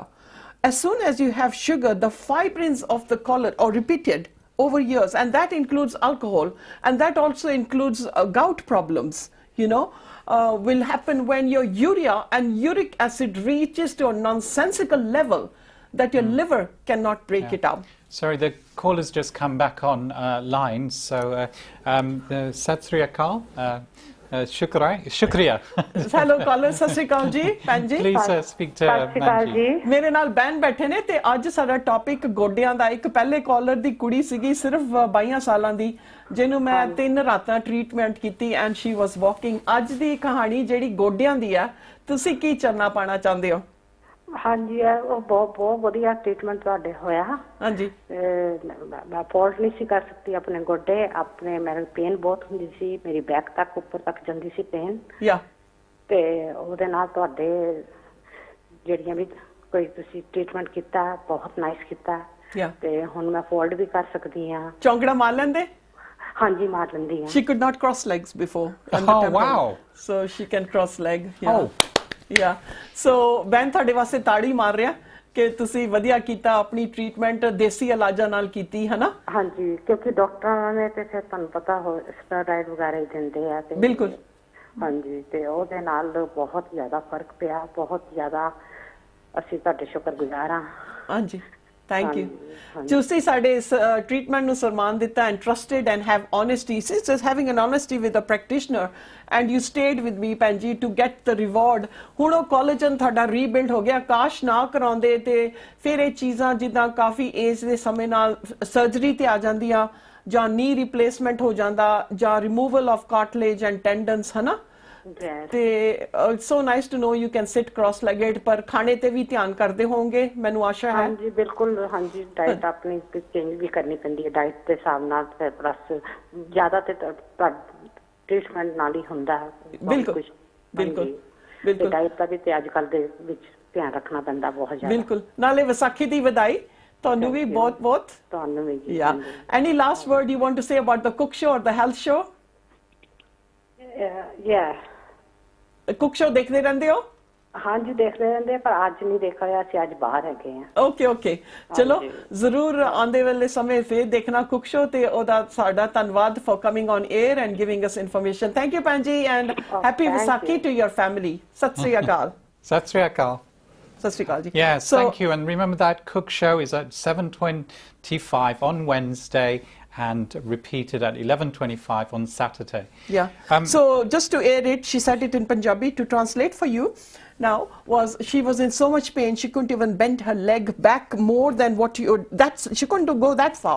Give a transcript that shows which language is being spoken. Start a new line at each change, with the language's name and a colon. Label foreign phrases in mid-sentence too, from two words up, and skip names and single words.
English: As soon as you have sugar, the fibrins of the collar are repeated over years, and that includes alcohol, and that also includes gout problems, you know, will happen when your urea and uric acid reaches to a nonsensical level that your liver cannot break it up. Sorry, the caller's just come back on line. So,
Punjabi: ਸਤਿ ਸ੍ਰੀ ਅਕਾਲ, ਸ਼ੁਕਰੀਆ.
English: Hello, caller.
Punjabi: ਸਤਿ ਸ੍ਰੀ ਅਕਾਲ ਜੀ,
English: Panji. Please speak to Manji.
Punjabi: ਮੇਰੇ ਨਾਲ ਬੈਨ ਬੈਠੇ ਨੇ ਤੇ ਅੱਜ ਸਾਡਾ ਟੌਪਿਕ ਗੋਡਿਆਂ ਦਾ। ਇੱਕ ਪਹਿਲੇ ਕਾਲਰ ਦੀ ਕੁੜੀ ਸੀਗੀ ਸਿਰਫ 22 ਸਾਲਾਂ ਦੀ, ਜਿਹਨੂੰ ਮੈਂ 3 ਰਾਤਾਂ ਟ੍ਰੀਟਮੈਂਟ ਕੀਤੀ
English: and she was walking.
Punjabi: ਅੱਜ ਦੀ ਕਹਾਣੀ ਜਿਹੜੀ ਗੋਡਿਆਂ ਦੀ ਆ, ਤੁਸੀਂ ਕੀ ਚਰਨਾ ਪਾਣਾ ਚਾਹੁੰਦੇ ਹੋ? ਹਾਂਜੀ, ਉਹ ਬਹੁਤ ਵਧੀਆ ਟ੍ਰੀਟਮੈਂਟ ਤੁਹਾਡੇ ਹੋਇਆ। ਹਾਂਜੀ, ਮੈਂ ਅਫੋਰਡ ਨਹੀਂ ਸੀ ਕਰ ਸਕਦੀ ਆਪਣੇ ਗੋਡੇ, ਆਪਣੇ ਮੈਨੂੰ ਪੇਨ ਬਹੁਤ ਹੁੰਦੀ ਸੀ, ਮੇਰੀ ਬੈਕ ਤੱਕ ਉੱਪਰ ਤੱਕ ਜਾਂਦੀ ਸੀ ਪੇਨ। ਤੇ ਉਹਦੇ ਨਾਲ ਤੁਹਾਡੇ ਜਿਹੜੀਆਂ ਵੀ ਕੋਈ ਤੁਸੀਂ ਟ੍ਰੀਟਮੈਂਟ ਕੀਤਾ ਬਹੁਤ ਨਾਈਸ ਕੀਤਾ, ਤੇ ਹੁਣ ਮੈਂ ਅਫੋਰਡ ਵੀ ਕਰ ਸਕਦੀ ਹਾਂ। ਚੌਂਕੜਾ ਮਾਰ ਲੈਂਦੇ? ਹਾਂਜੀ, ਮਾਰ ਲੈਂਦੀ ਹਾਂ।
English: She could not cross legs before. Oh wow! So she can cross leg. Yeah. Yeah. So
Punjabi: ben ਤੁਹਾਡੇ ਵਾਸਤੇ ਤਾੜੀ ਮਾਰ ਰਿਹਾ ਕਿ ਤੁਸੀਂ ਵਧੀਆ ਕੀਤਾ, ਆਪਣੀ ਟ੍ਰੀਟਮੈਂਟ ਦੇਸੀ ਇਲਾਜਾਂ ਨਾਲ ਕੀਤੀ ਹੈ ਨਾ? ਹਾਂਜੀ, ਕਿਉਂਕਿ ਡਾਕਟਰਾਂ ਨੇ ਤੇ ਫਿਰ ਤੁਹਾਨੂੰ ਪਤਾ ਹੋ ਸਟੀਰੋਇਡ ਵਗੈਰਾ ਦਿੰਦੇ ਆ ਤੇ ਬਿਲਕੁਲ। ਹਾਂਜੀ, ਤੇ ਉਹਦੇ ਨਾਲ ਬਹੁਤ ਜ਼ਿਆਦਾ ਫਰਕ ਪਿਆ, ਬਹੁਤ ਜ਼ਿਆਦਾ ਅਸੀਂ ਤੁਹਾਡੇ ਸ਼ੁਕਰਗੁਜ਼ਾਰ ਹਾਂ। ਹਾਂਜੀ,
English: thank you.
Punjabi: ਤੁਸੀਂ ਸਾਡੇ ਇਸ ਟ੍ਰੀਟਮੈਂਟ ਨੂੰ ਸਨਮਾਨ ਦਿੱਤਾ
English: and trusted and have honesty. It's just having an honesty with a practitioner and you stayed with me, Panji, to get the reward.
Punjabi: ਹੁਣ ਉਹ ਕੋਲੇਜਨ ਤੁਹਾਡਾ ਰੀਬਿਲਡ ਹੋ ਗਿਆ। ਕਾਸ਼ ਨਾ ਕਰਾਉਂਦੇ ਤੇ ਫਿਰ ਇਹ ਚੀਜ਼ਾਂ ਜਿੱਦਾਂ ਕਾਫੀ ਏਜ ਦੇ ਸਮੇਂ ਨਾਲ ਸਰਜਰੀ ਤੇ ਆ ਜਾਂਦੀਆਂ, ਜਾਂ
English: knee replacement
Punjabi: ਹੋ ਜਾਂਦਾ, ਜਾਂ
English: removal of cartilage and tendons,
Punjabi: ਹੈ ਨਾ? ਤੇ
English: it's so nice to know you can sit cross legged.
Punjabi: ਪਰ ਖਾਣੇ ਤੇ ਵੀ ਧਿਆਨ ਕਰਦੇ ਹੋਵੋਗੇ, ਮੈਨੂੰ ਆਸ਼ਾ ਹੈ। ਹਾਂਜੀ, ਬਿਲਕੁਲ। ਹਾਂਜੀ, ਡਾਈਟ ਆਪਣੀ ਚੇਂਜ ਵੀ ਕਰਨੀ ਪੈਂਦੀ ਹੈ ਡਾਈਟ ਦੇ ਹਿਸਾਬ ਨਾਲ, ਤੇ ਪਲੱਸ ਜ਼ਿਆਦਾ ਤੇ ਟ੍ਰੀਟਮੈਂਟ ਨਾਲ ਹੀ ਹੁੰਦਾ ਹੈ। ਬਿਲਕੁਲ ਬਿਲਕੁਲ ਬਿਲਕੁਲ। ਡਾਈਟ ਦਾ ਵੀ ਤੇ ਅੱਜ ਕੱਲ ਦੇ ਵਿੱਚ ਧਿਆਨ ਰੱਖਣਾ ਪੈਂਦਾ ਬਹੁਤ ਜ਼ਿਆਦਾ। ਬਿਲਕੁਲ। ਨਾਲੇ ਵਿਸਾਖੀ ਦੀ ਵਧਾਈ ਤੁਹਾਨੂੰ ਵੀ ਬਹੁਤ ਬਹੁਤ। ਤੁਹਾਨੂੰ ਵੀ।
English: Yeah. Any last word you want to say about the cook show or the health show? Yeah.
Punjabi: ਕੁਕ ਸ਼ੋ ਦੇਖਦੇ ਰਹਿੰਦੇ ਹੋ? ਹਾਂਜੀ ਦੇਖਦੇ ਰਹਿੰਦੇ ਪਰ ਅੱਜ ਨਹੀਂ ਦੇਖ ਰਿਹਾ ਸੀ, ਅੱਜ ਬਾਹਰ ਹੈਗੇ ਆ। ਓਕੇ ਚਲੋ ਜ਼ਰੂਰ ਆਉਂਦੇ ਵੇਲੇ ਸਮੇਂ ਫੇਰ ਦੇਖਣਾ ਕੁਕ ਸ਼ੋ ਤੇ ਉਹਦਾ ਸਾਡਾ ਧੰਨਵਾਦ
English: for coming on air and giving us information. thank you
Punjabi: ਭੈਣ ਜੀ
English: and happy Vaisakhi to your family.
Punjabi: ਸਤਿ ਸ੍ਰੀ ਅਕਾਲ। ਸਤਿ ਸ੍ਰੀ ਅਕਾਲ। ਸਤਿ ਸ੍ਰੀ ਅਕਾਲ ਜੀ।
English: Yes, thank you. And remember that cook show is at 7:25 on Wednesday and repeated at 11:25 on Saturday. Yeah. So just to air it, she said it in Punjabi. To translate for you now she was in so much pain she couldn't even bend her leg back more than what you she couldn't go that far.